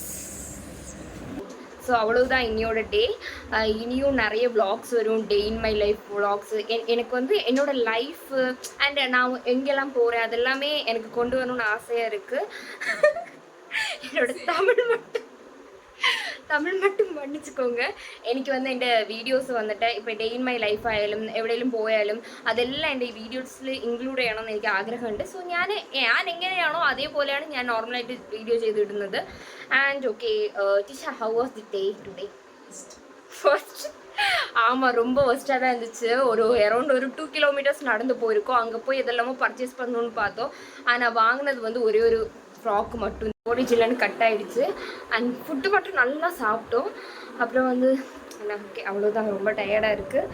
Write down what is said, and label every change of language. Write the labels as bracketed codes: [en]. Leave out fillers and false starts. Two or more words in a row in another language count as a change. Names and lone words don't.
[ta] ஸோ அவ்வளோதான் இன்னையோட டே. இனியும் நிறைய விளாக்ஸ் வரும், [en] day in my life [ta] விளாக்ஸு. எனக்கு வந்து என்னோடய [en] life and [ta] நான் எங்கெல்லாம் போகிறேன் அதெல்லாமே எனக்கு கொண்டு வரணும்னு ஆசையாக இருக்குது. என்னோட தமிழ் மட்டும் மன்னிச்சுக்கோங்க. [ml] എനിക്ക് வந்து എൻ്റെ വീഡിയോസ് വന്നിട്ട് ഇപ്പോൾ [en] day in my life [ml] ആയാലും എവിടെയെങ്കിലും പോയാലും അതെല്ലാം എൻ്റെ വീഡിയോസിൽ ഇൻക്ലൂഡ് ചെയ്യണമെന്ന് എനിക്ക് ആഗ്രഹമുണ്ട്. സോ ഞാൻ എങ്ങനെയാണോ അതേപോലെയാണ് ഞാൻ നോർമലായിട്ട് വീഡിയോ ചെയ്തിടുന്നത്. [en] and okay Tisha, How was the day today? [ta] ஃபர்ஸ்ட் ஆமாம், ரொம்ப ஒஸ்ட்டாக தான் இருந்துச்சு. அரௌண்ட் ஒரு 2 கிலோமீட்டர்ஸ் நடந்து போயிருக்கோம். அங்கே போய் இதெல்லாமோ பர்ச்சேஸ் பண்ணணுன்னு பார்த்தோம். ஆனால் வாங்கினது வந்து ஒரே ஒரு ஃப்ராக் மட்டும் ஓடிஜிலன்னு கட் ஆகிடுச்சு. அண்ட் ஃபுட்டு மட்டும் நல்லா சாப்பிட்டோம். அப்புறம் வந்து ஓகே, அவ்வளோதான். ரொம்ப டயர்டாக இருக்குது.